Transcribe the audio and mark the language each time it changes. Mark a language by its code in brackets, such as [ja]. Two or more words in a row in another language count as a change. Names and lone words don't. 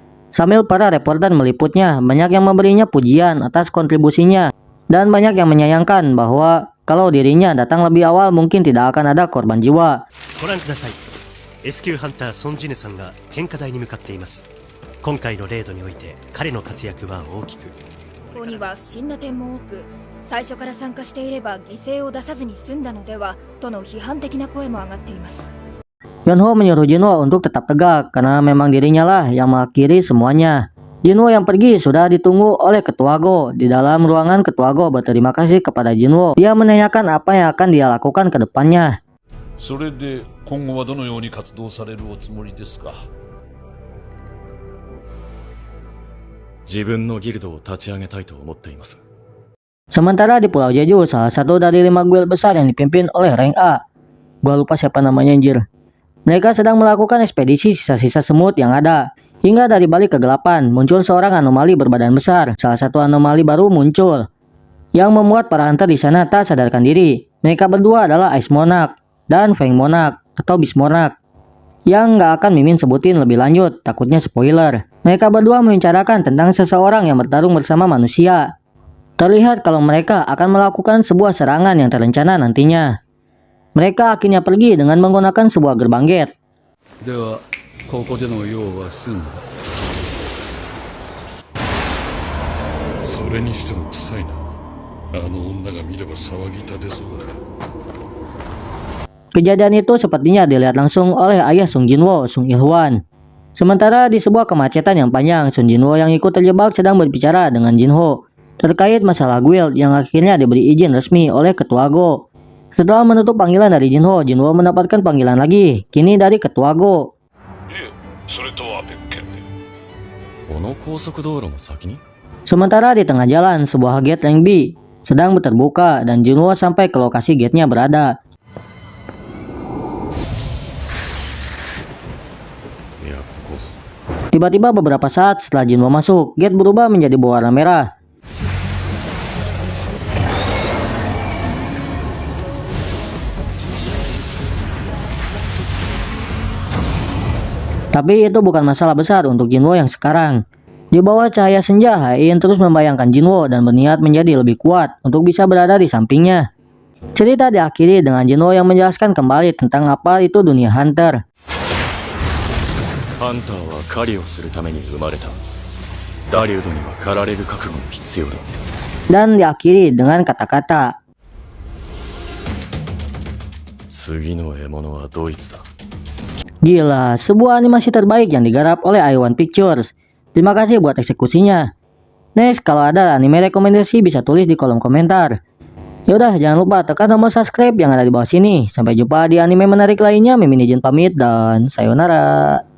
[id] Sambil para reporter meliputnya, banyak yang memberinya pujian atas kontribusinya. Dan banyak yang menyayangkan bahwa kalau dirinya datang lebih awal mungkin tidak akan ada korban jiwa. [ja] 今回のレードにおいて彼の活躍は大きく。ここには不審な点も多く、最初から参加していれば犠牲を出さずに済んだのではとの批判的な声も上がっています。 [id] Yonho menyuruh Jinwo untuk tetap tegak karena memang dirinya lah yang mengakhiri semuanya. Jinwo yang pergi sudah ditunggu oleh Ketua Go. Di dalam ruangan Ketua Go berterima kasih kepada Jinwo. Dia menanyakan apa yang akan dia lakukan ke depannya. [ja] それで今後はどのように活動されるおつもりですか。自分のギルドを立ち上げたいと思っています。 [id] Sementara di Pulau Jeju, salah satu dari 5 guild besar yang dipimpin oleh rank A. Gua lupa siapa namanya anjir. Mereka sedang melakukan ekspedisi sisa-sisa semut yang ada. Hingga dari balik kegelapan, muncul seorang anomali berbadan besar. Salah satu anomali baru muncul, yang membuat para hunter di sana tak sadarkan diri. Mereka berdua adalah Ice Monarch dan Fang Monarch atau Beast Monarch. Yang nggak akan Mimin sebutin lebih lanjut, takutnya spoiler. Mereka berdua membicarakan tentang seseorang yang bertarung bersama manusia. Terlihat kalau mereka akan melakukan sebuah serangan yang terencana nantinya. Mereka akhirnya pergi dengan menggunakan sebuah gerbang gate. [ja] ではここでの用は済んだ。それにしても臭いな。あの女が見れば騒ぎ立てそうだ。 [id] Kejadian itu sepertinya dilihat langsung oleh ayah Sung Jinwo, Sung Ilhwan. Sementara di sebuah kemacetan yang panjang, Sung Jinwo yang ikut terjebak sedang berbicara dengan Jinho terkait masalah guild yang akhirnya diberi izin resmi oleh Ketua Go. Setelah menutup panggilan dari Jinho, Jinwo mendapatkan panggilan lagi, kini dari Ketua Go. [ja] それとは別件で。この高速道路の先に [id] Sementara di tengah jalan, sebuah gate rank B sedang terbuka dan Jinwo sampai ke lokasi gate-nya berada. [ja] いや、ここ [id] Tiba-tiba beberapa saat setelah Jinwo masuk, gate berubah menjadi berwarna merah. Tapi itu bukan masalah besar untuk Jinwo yang sekarang. Di bawah cahaya senja, Hein terus membayangkan Jinwo dan berniat menjadi lebih kuat untuk bisa berada di sampingnya. Cerita diakhiri dengan Jinwo yang menjelaskan kembali tentang apa itu dunia hunter. [ja] ハンターは狩りをするために生まれた。ダリュードには狩られる覚悟も必要だ。 [id] Dan diakhiri dengan kata-kata, [ja] 次の獲物はドイツだ。 [id] gila, sebuah animasi terbaik yang digarap oleh A1 Pictures. Terima kasih buat eksekusinya. Next, kalau ada anime rekomendasi bisa tulis di kolom komentar. Yaudah, jangan lupa tekan tombol subscribe yang ada di bawah sini. Sampai jumpa di anime menarik lainnya. Mimin izin pamit dan sayonara.